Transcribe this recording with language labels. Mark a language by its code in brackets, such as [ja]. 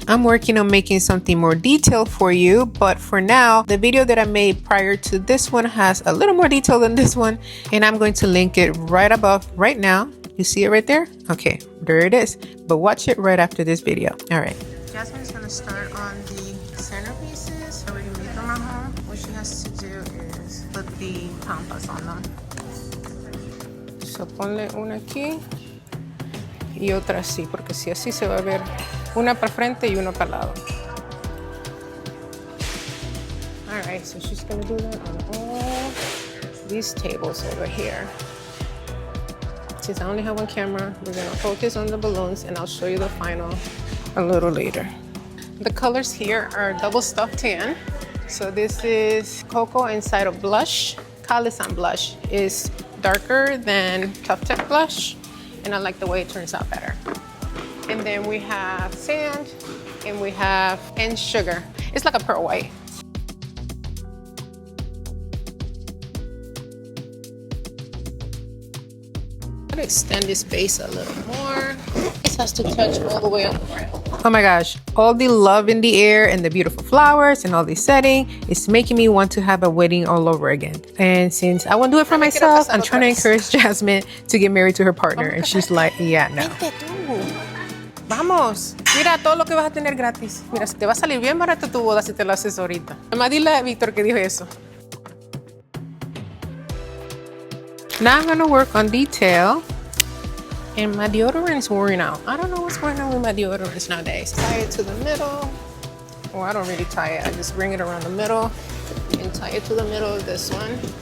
[en] I'm working on making something more detailed for you, but for now the video that I made prior to this one has a little more detail than this one, and I'm going to link it right above right now. You see it right there? Okay, there it is, but watch it right after this video. All right, Jasmine is going to start on the centerpieces. I already made them at home. What she has to do is put the Pampas on them. [es] So ponle una aquí y otra así, porque si así se va a ver una para frente y una para el lado. [en] Alright, so she's gonna do that on all these tables over here. Since I only have one camera, we're gonna focus on the balloons and I'll show you the final a little later. The colors here are double stuffed tan. So this is Cocoa inside of blush. Calisan blush is darker than Tough Tech blush, and I like the way it turns out better. And then we have sand, and we have and sugar. It's like a pearl white. I'm gonna extend this base a little more. This has to touch all the way on the ground. Oh my gosh, all the love in the air and the beautiful flowers and all the setting is making me want to have a wedding all over again. And since I won't do it for myself, I'm trying to encourage Jasmine to get married to her partner. And she's like, yeah, no. [es] Vamos, mira todo lo que vas a tener gratis. Mira, te va a salir bien barato tu boda si te lo haces ahorita. Además, dile a Víctor que dijo eso. [en] Now I'm gonna work on detail. And my deodorant is wearing out. I don't know what's going on with my deodorants nowadays. Tie it to the middle. Well, I don't really tie it. I just bring it around the middle and tie it to the middle of this one.